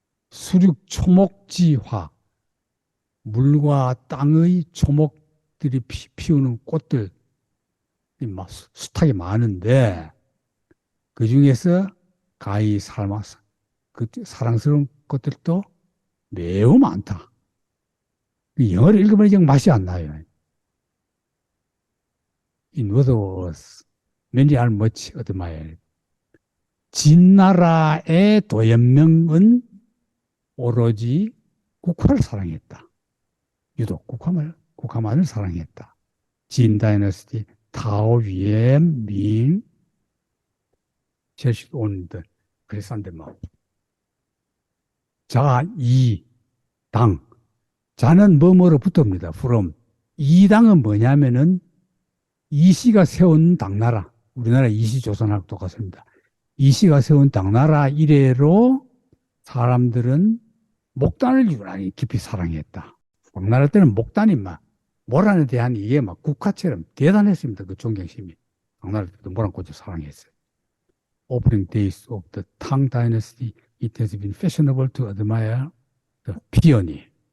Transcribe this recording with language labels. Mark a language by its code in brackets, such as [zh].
[ko] 수륙 초목지화. 물과 땅의 초목들이 피우는 꽃들이 막 숱하게 많은데, 그 중에서 가히 그 사랑스러운 것들도 매우 많다. 영어를 읽으면 영 맛이 안 나요. [en] In other words, many are much admired. [ko] 진나라의 도연명은 오로지 국화를 사랑했다. 유독 국화를 국가만을 사랑했다. 진 다이너스티, 타오 위엔 민, 제시 온든 그랬었는데 뭐. 자, 이 당. 자는 뭐뭐로 붙습니다. from. 이 당은 뭐냐면은 이씨가 세운 당나라. 우리나라 이씨조선하고 똑같습니다. 이씨가 세운 당나라 이래로 사람들은 목단을 유난히 깊이 사랑했다. 당나라 때는 목단이 막 모란에 대한 이게 막 국화처럼 대단했습니다. 그 존경심이. 당나라 때도 모란꽃을 사랑했어요. [en] Opening days of the Tang Dynasty, it has been fashionable to admire the peony.